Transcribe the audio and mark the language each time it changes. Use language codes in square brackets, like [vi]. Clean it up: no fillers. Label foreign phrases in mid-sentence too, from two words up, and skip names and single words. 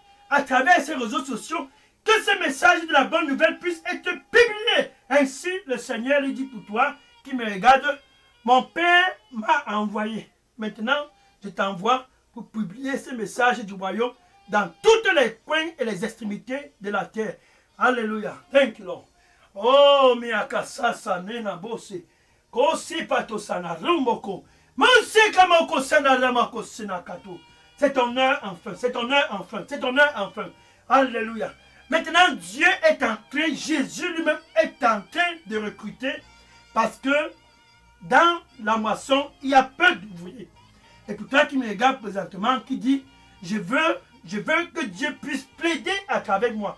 [fr] À travers ces réseaux sociaux, que ce message de la bonne nouvelle puisse être publié. Ainsi, le Seigneur lui dit pour toi qui me regarde, mon Père m'a envoyé. Maintenant, je t'envoie pour publier ce message du royaume dans toutes les coins et les extrémités de la terre. Alléluia. [en] Thank you, Lord. Oh, miakasasa nena bose. Kosi patosana rumboko. Monse kamoko sanaramako senakato. [fr] C'est ton heure enfin. C'est ton heure enfin. C'est ton heure enfin. Alléluia. Maintenant, Dieu est en train, Jésus lui-même est en train de recruter parce que dans la moisson, il y a peu d'ouvriers. Et pour toi qui me regarde présentement, qui dit, je veux que Dieu puisse plaider à travers moi.